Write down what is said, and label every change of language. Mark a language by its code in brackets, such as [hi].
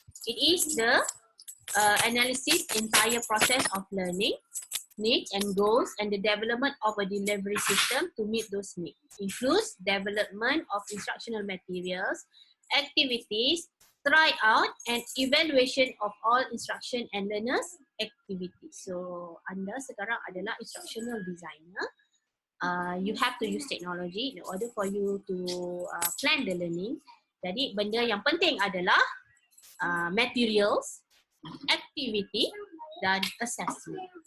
[en] It is the analysis entire process of learning needs and goals and the development of a delivery system to meet those needs. Includes development of instructional materials, activities, tryout and evaluation of all instruction and learners activities. [ms] So anda sekarang adalah instructional designer. [en] You have to use technology in order for you to plan the learning. [ms] Jadi benda yang penting adalah materials, activity dan assessment.